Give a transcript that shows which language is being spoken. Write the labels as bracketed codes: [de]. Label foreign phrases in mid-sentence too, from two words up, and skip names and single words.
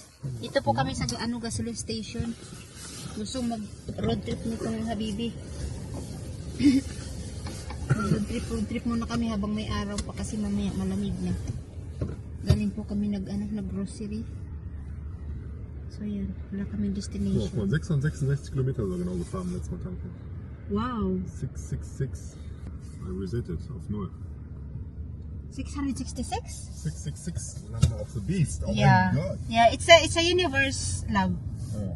[tl] Dito po kami sa gasoline station. Gusto mag- [en] road trip [tl] nitong habibi. [en] Road trip [tl] muna kami habang may araw pa kasi mamaya malamig na. Galing po kami nag-grocery. So yan, wala kami destination. [de] So, von 666 Kilometer so genau gefahren letztes Mal tanken. [en] Wow. 666. I reset it auf 0. 666? 666, the number of the beast. Oh Yeah. my god. Yeah, it's a universe, love. Oh.